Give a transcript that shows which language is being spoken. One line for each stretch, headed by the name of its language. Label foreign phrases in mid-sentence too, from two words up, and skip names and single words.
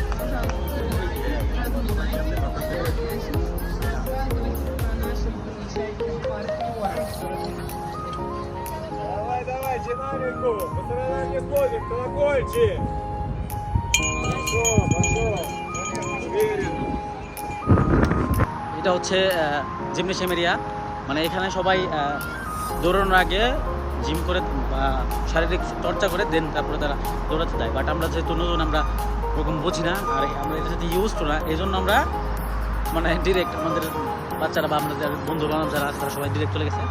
Russian: Давай, динамику! Пацаны не ходит, колокольчик! Пошел! Уверенно!
Bangla: এটা হচ্ছে
English: gymnasium area.
Bangla: মানে এখানে সবাই দৌড়ানোর আগে জিম করে বা শারীরিক চর্চা করে দেন তারপরে তারা দৌড়াতে দেয়। বাট আমরা যেহেতু নতুন, আমরা ওরকম বুঝি না, আর আমরা এটার সাথে ইউজ তো না, এই জন্য আমরা মানে ডিরেক্ট আমাদের বাচ্চারা বা আমাদের বন্ধু বান্ধব যারা আছে তারা সবাই ডিরেক্ট চলে গেছে।